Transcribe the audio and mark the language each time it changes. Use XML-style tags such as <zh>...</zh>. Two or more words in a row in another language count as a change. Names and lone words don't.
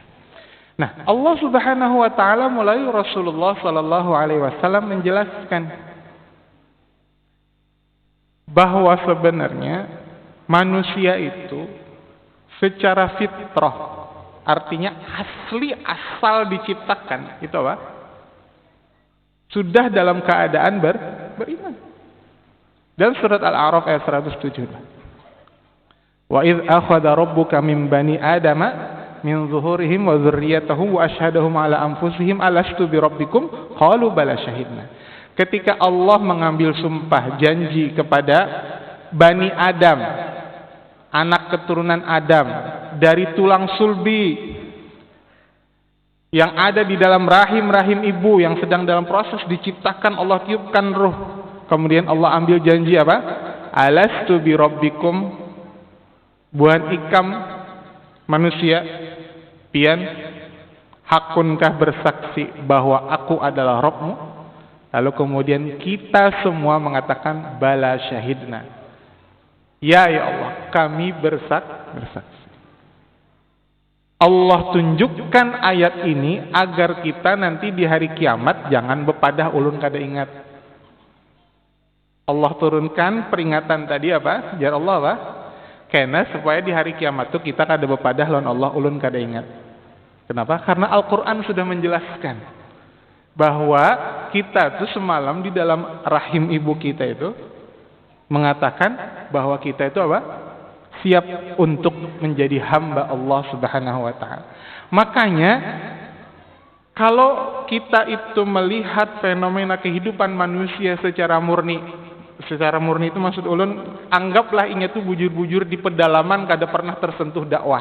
<id>Nah, Allah</id> <ar>سبحانه وتعالى</ar> <id>melalui Rasulullah</id> <ar>صلى الله عليه وسلم</ar> <id>menjelaskan bahwa sebenarnya manusia itu secara fitrah, artinya asal diciptakan, itu apa? Sudah dalam keadaan beriman. Dalam surat Al-A'raf ayat 107.</id> <ar>وإذ أخذ ربك من بني آدم من ظهورهم وذريتهم وأشهدهم على أنفسهم ألست بربكم قالوا بلى شهدنا.</ar> <id>Ketika Allah mengambil sumpah janji kepada Bani Adam, anak keturunan Adam, dari tulang sulbi yang ada di dalam rahim ibu yang sedang dalam proses diciptakan, Allah tiupkan ruh. Kemudian Allah ambil janji apa?</id> <ar>ألست بربكم,</ar> <bjn>buan ikam manusia, pian hakunkah bersaksi bahwa aku adalah Rabbmu?</bjn> <id>Lalu kemudian kita semua mengatakan</id> <ar>بلى شهدنا.</ar> <id>Ya Allah, kami bersaksi. Allah tunjukkan ayat ini agar kita nanti di hari kiamat jangan</id> <bjn>bepadah ulun kada ingat.</bjn> <id>Allah turunkan peringatan tadi apa?</id> <bjn>Jar Allah apa?</bjn> <id>Karena supaya di hari kiamat itu kita</id> <bjn>kada bepadah lawan Allah ulun kada ingat.</bjn> <id>Kenapa? Karena Al-Quran sudah menjelaskan bahwa kita tuh semalam di dalam rahim ibu kita itu mengatakan bahwa kita itu apa? Siap untuk menjadi hamba Allah</id> <ar>سبحانه وتعالى.</ar> <id>Makanya kalau kita itu melihat fenomena kehidupan manusia secara murni itu maksud ulun, anggaplah ini tuh bujur-bujur di pedalaman kada pernah tersentuh dakwah.</id>